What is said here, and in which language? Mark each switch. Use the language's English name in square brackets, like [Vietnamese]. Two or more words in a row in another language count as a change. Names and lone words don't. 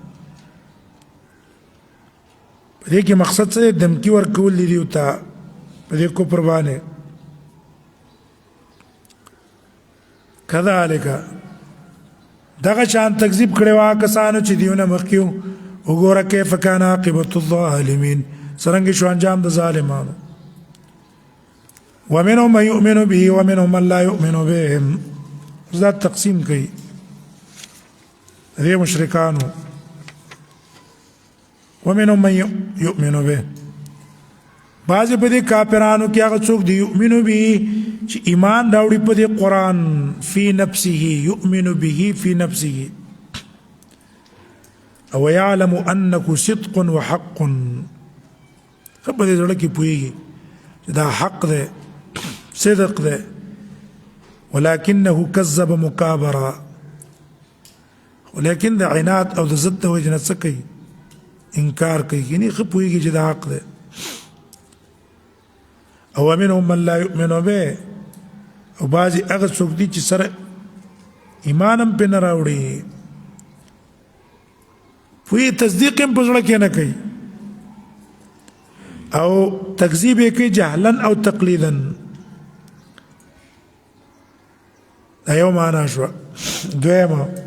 [Pashto] په دې کې مقصد څه دی دمکي ورکول دي دیو ته په دې کفر باندې کذالک دغه شان تکذیب کړي وا کسانو چې دیونه مخکیو وګوره [Arabic] کیف کان عاقبت الظالمین [Pashto] څرنګه شو انجام د ظالمانو [Arabic] ومنهم من يؤمن به ومنهم من لا يؤمن به [Pashto] ذات تقسیم کوي دې مشرکانو [Arabic] ومنهم من يؤمن به [Pashto] بعضې په دې کافرانو کې هغه څوک دی [Arabic] یؤمنو به [Pashto] چې ایمان راوړي په دې قرآن [Arabic] فی نفسه یؤمنو به فی نفسه [Pashto] او [Arabic] یعلم انه صدق وحق [Pashto] ښه په دې زړه کې پوهېږي چې دا حق دی صدق دی [Arabic] ولکنه کذب مکابرا [Pashto] ولیکن د عناد او د ضد د وجې نه څه کوي انکار کوي یعنې ښه پوهېږي چې دا حق دی او [Arabic] منهم من لا یؤمن به [Pashto] او بعضې هغه څوک دي چې سره ایمان هم پرې نه راوړي پوهې تصدیق هم په زړه کې نه کوي او تکذیب یې کوي جهلا او تقلیدا دا یو معنا شوه دویمه